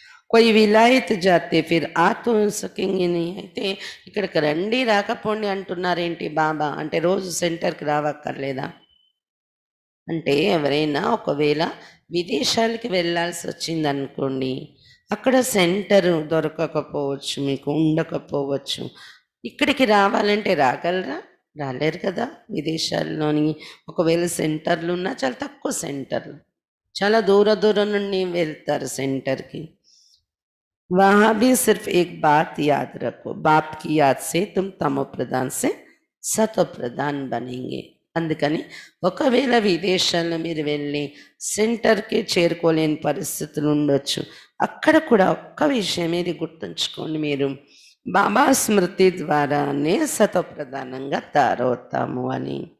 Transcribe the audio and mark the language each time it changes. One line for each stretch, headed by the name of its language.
Hindi: कोई విలాయత్ జాతే ఫిర్ ఆ తో సకేంగే నీ.
Telugu: అయితే ఇక్కడికి రండి రాకపోండి అంటున్నారేంటి బాబా అంటే రోజు సెంటర్కి రావక్కర్లేదా అంటే ఎవరైనా ఒకవేళ విదేశాలకి వెళ్ళాల్సి వచ్చింది అనుకోండి, అక్కడ సెంటర్ దొరకకపోవచ్చు, మీకు ఉండకపోవచ్చు. ఇక్కడికి రావాలంటే రాగలరా? రాలేరు కదా. విదేశాల్లోని ఒకవేళ సెంటర్లు ఉన్నా చాలా తక్కువ సెంటర్లు, చాలా దూరం నుండి వెళ్తారు సెంటర్కి.
Hindi: वहां भी सिर्फ एक बात याद रखो, बाप की याद से तुम तमो प्रधान से सतो प्रधान बनेंगे.
Telugu: అందుకని ఒకవేళ విదేశాల్లో మీరు వెళ్ళి సెంటర్కి చేరుకోలేని పరిస్థితులు ఉండొచ్చు, అక్కడ కూడా ఒక్క విషయం ఇది గుర్తుంచుకోండి, మీరు బాబా స్మృతి ద్వారానే సతో ప్రధానంగా తయారవుతాము అని.